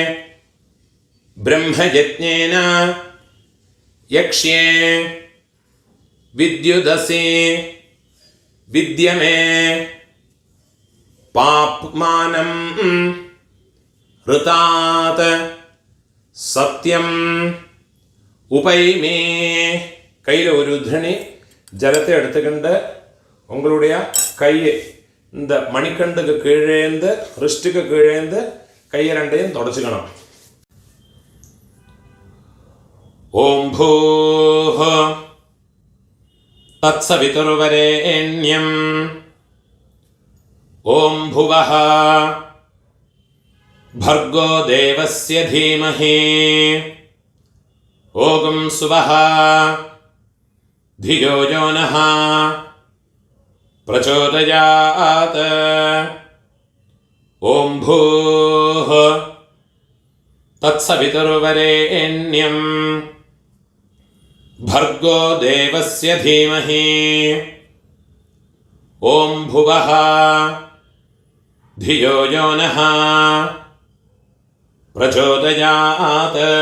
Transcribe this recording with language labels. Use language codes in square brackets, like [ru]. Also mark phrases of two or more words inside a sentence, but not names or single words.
[sa] ബ്രഹ്മയജ്ഞേന യക്ഷ്യേ വിദ്യുദസി വിദ്യമേ പാപ്മാനം ഋതാത് സത്യം ഉപൈമേ. [ta] கையில் ஒரு உத்ரணி ஜலத்தை எடுத்துக்கிண்டு உங்களுடைய கையை இந்த மணிக்கண்டுக்கு கீழேந்து ரிஸ்ட்டுக்கு கீழேந்து கையை ரெண்டையும் தொடச்சிக்கணும். [sa] ॐ भूः तत्सवितुर्वरेण्यं ॐ भुवः भर्गो देवस्य धीमहि ओगं सुवः धियो यो नः प्रचोदयात्. ॐ भूः तत्सवितुर्वरेण्यं भर्गो देवस्य धीमहि ॐ भुवः धियो यो नः प्रचोदयात्.